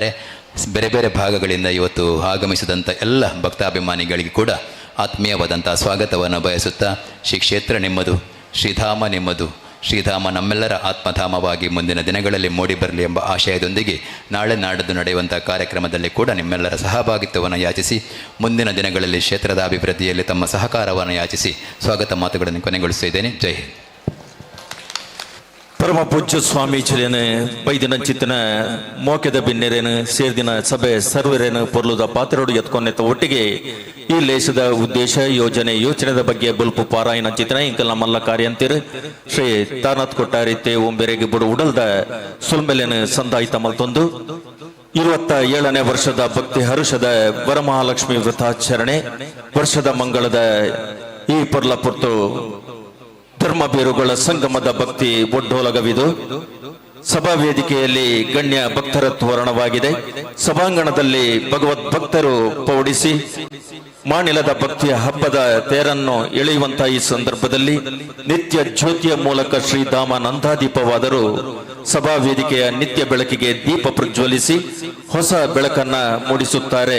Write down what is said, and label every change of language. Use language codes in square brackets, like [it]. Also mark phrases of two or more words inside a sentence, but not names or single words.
[kn] ಬೇರೆ ಬೇರೆ ಭಾಗಗಳಿಂದ ಇವತ್ತು ಆಗಮಿಸಿದಂಥ ಎಲ್ಲ ಭಕ್ತಾಭಿಮಾನಿಗಳಿಗೆ ಕೂಡ ಆತ್ಮೀಯವಾದಂಥ ಸ್ವಾಗತವನ್ನು ಬಯಸುತ್ತಾ, ಶ್ರೀ ಕ್ಷೇತ್ರ ನಿಮ್ಮದು, ಶ್ರೀಧಾಮ ನಿಮ್ಮದು, ಶ್ರೀಧಾಮ ನಮ್ಮೆಲ್ಲರ ಆತ್ಮಧಾಮವಾಗಿ ಮುಂದಿನ ದಿನಗಳಲ್ಲಿ ಮೂಡಿಬರಲಿ ಎಂಬ ಆಶಯದೊಂದಿಗೆ ನಾಳೆ ನಾಡಿದ್ದು ನಡೆಯುವಂಥ ಕಾರ್ಯಕ್ರಮದಲ್ಲಿ ಕೂಡ ನಿಮ್ಮೆಲ್ಲರ ಸಹಭಾಗಿತ್ವವನ್ನು ಯಾಚಿಸಿ ಮುಂದಿನ ದಿನಗಳಲ್ಲಿ ಕ್ಷೇತ್ರದ ಅಭಿವೃದ್ಧಿಯಲ್ಲಿ ತಮ್ಮ ಸಹಕಾರವನ್ನು ಯಾಚಿಸಿ ಸ್ವಾಗತ ಮಾತುಗಳನ್ನು ಕೊನೆಗೊಳಿಸಿದ್ದೇನೆ. [hi] जय हिंद. [tcy] ಪರಮ ಪೂಜ್ಯ ಸ್ವಾಮೀಜಿಲೇನು ಬೈದಿನ ಚಿತ್ತನ ಮೋಕೆದ ಬಿನ್ನೆರೇನು ಸೇರ್ದಿನ ಸಭೆ ಸರ್ವರೇನು ಪೊರ್ಲುದ ಪಾತ್ರೋಡು ಎತ್ಕೊಂಡೆತ್ತ ಒಟ್ಟಿಗೆ ಈ ಲೇಸದ ಉದ್ದೇಶ ಯೋಚನೆದ ಬಗ್ಗೆ ಬಲ್ಪು ಪಾರಾಯಣ ಚಿತ್ರ ಇಂಕಲ್ ನಮ್ಮಲ್ಲ ಕಾರ್ಯ ಅಂತೀರು ಶ್ರೀ ತಾನಾಥ್ ಕೊಟ್ಟಾರಿತೆ ಓಂಬೆರೆಗೆ ಬಿಡು ಉಡಲ್ದ ಸುಲ್ಮೆಲೇನು ಸಂದಾಯಿತ ಮಲ್ತೊಂದು 27ನೇ ವರ್ಷದ ಭಕ್ತಿ ಹರುಷದ ವರಮಹಾಲಕ್ಷ್ಮಿ ವ್ರತಾಚರಣೆ ವರ್ಷದ ಮಂಗಳದ ಈ ಪೊರ್ಲ ಪೊರ್ತು [kn] ಧರ್ಮ ಬೇರುಗಳ ಸಂಗಮದ ಭಕ್ತಿ ಒಡ್ಡೋಲಗವಿದು ಸಭಾ ವೇದಿಕೆಯಲ್ಲಿ ಗಣ್ಯ ಭಕ್ತರ ತೋರಣವಾಗಿದೆ. ಸಭಾಂಗಣದಲ್ಲಿ ಭಗವದ್ ಭಕ್ತರು ಪೌಡಿಸಿ ಮಾಣಿಲದ ಭಕ್ತಿಯ ಹಬ್ಬದ ತೇರನ್ನು ಎಳೆಯುವಂತಹ ಈ ಸಂದರ್ಭದಲ್ಲಿ ನಿತ್ಯ ಜ್ಯೋತಿಯ ಮೂಲಕ ಶ್ರೀಧಾಮ ನಂದಾದೀಪವಾದರೂ ಸಭಾ ವೇದಿಕೆಯ ನಿತ್ಯ ಬೆಳಕಿಗೆ ದೀಪ ಪ್ರಜ್ವಲಿಸಿ ಹೊಸ ಬೆಳಕನ್ನ ಮೂಡಿಸುತ್ತಾರೆ.